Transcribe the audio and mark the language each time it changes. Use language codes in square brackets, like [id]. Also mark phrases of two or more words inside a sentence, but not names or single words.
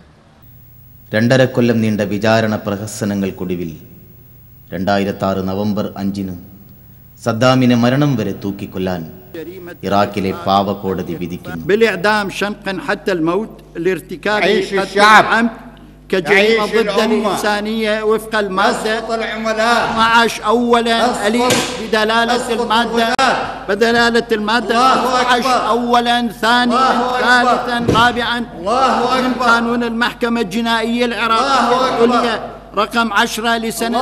[ml] 2.5 കൊല്ലം നീണ്ട വിചാരണ പ്രഹസനങ്ങൾക്കൊടുവിൽ 2006 നവംബർ 5 സദ്ദാമിനെ മരണം വരെ തൂക്കിക്കൊല്ലാൻ ഇറാഖിലെ പാവ കോടതി വിധിക്കുന്നു. [ar] كجريمة ضد الإنسانية وفق المادة 12 أولا أليف بدلالة المادة 12 أولا ثانيا ثالثا رابعا من قانون المحكمة الجنائية العراقية العليا رقم 10 لسنة